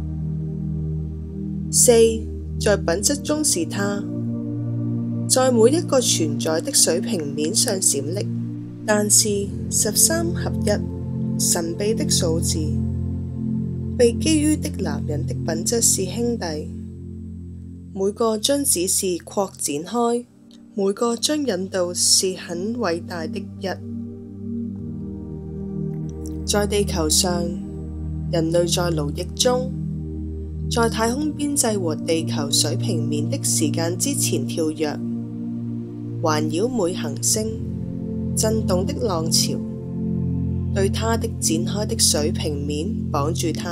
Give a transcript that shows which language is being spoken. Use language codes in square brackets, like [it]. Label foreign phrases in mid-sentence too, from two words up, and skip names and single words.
[zh] 四在品質中是他，在每一個存在的水平面上閃爍，但是13合一神秘的數字被基於的男人的品質是兄弟，每個將指示擴展開，每個將引導是很偉大的一。在地球上，人類在勞役中，在太空邊際和地球水平面的時間之前跳躍，環繞每行星，震動的浪潮對它的展開的水平面綁住它。